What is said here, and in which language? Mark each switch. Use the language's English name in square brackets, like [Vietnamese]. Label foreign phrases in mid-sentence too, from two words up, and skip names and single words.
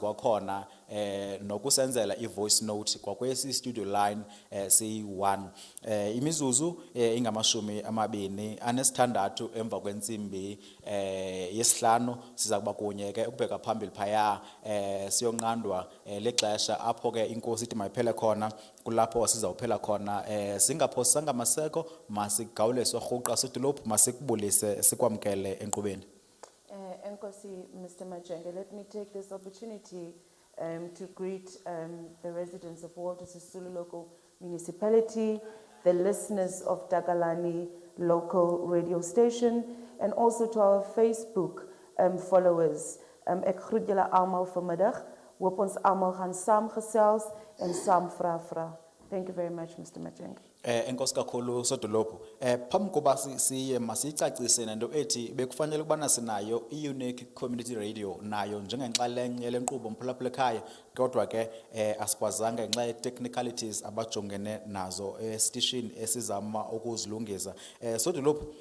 [Xhosa] kwakhona nokusenzela i-voice note kwakwesi studio line C1 imizuzu ingamashumi amabini anesithandathu emva kwentsimbi yesihlanu siza kuba kunye ke ukubheka phambili phaya siyonqandwa lexesha apho ke inkosi ithi mayiphele khona kulapho sizawuphela khona singaphosanga maseko masigawuliswe rhuqa sodolophu masikubulise sikwamkele enkqubeni. Enkosi, [English] Mr. Majenge, let me take this opportunity to greet the residents of Walter Sisulu Local Municipality, the listeners of Takalani Local Radio Station, and also to our Facebook followers. [Afrikaans] Ek groet julle almal vanmiddag. Hoop ons almal gaan saamgesels en saam vra. [English] Thank you very much, Mr. Majenge. [Xhosa] Enkosi kakhulu sodolophu phambi koba siye masiyicacise nento ethi bekufanele ukubana sinayo i- [English] unique community radio [Xhosa] nayo njengenxalenye lenkqubo mphulaphula ekhaya kodwa ke asikwazanga ngenxa ye-technicalities abajongene nazo estation esizama ukuzilungisa sodolophu